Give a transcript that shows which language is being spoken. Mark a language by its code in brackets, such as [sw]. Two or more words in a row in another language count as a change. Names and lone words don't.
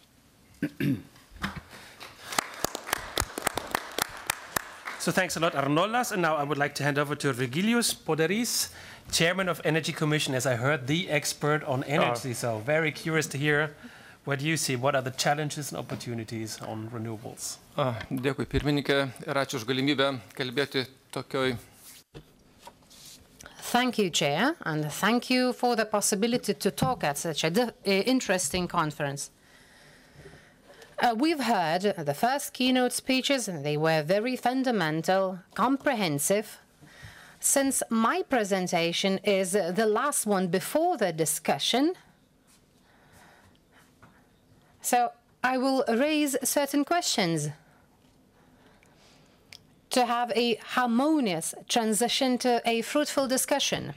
[en] So thanks a lot, Arnoldas. And now I would like to hand over to Virgilius Poderis, Chairman of Energy Commission, as I heard, the expert on energy. So very curious to hear what you see. What are the challenges and opportunities on renewables? [lt] Dėkui, pirmininkė, ir ačiū už galimybę kalbėti tokioj. [en] Thank you, Chair, and thank you for the possibility to talk at such an interesting conference. We've heard the first keynote speeches, and they were very fundamental, comprehensive. Since my presentation is the last one before the discussion, so I will raise certain questions to have a harmonious transition to a fruitful discussion.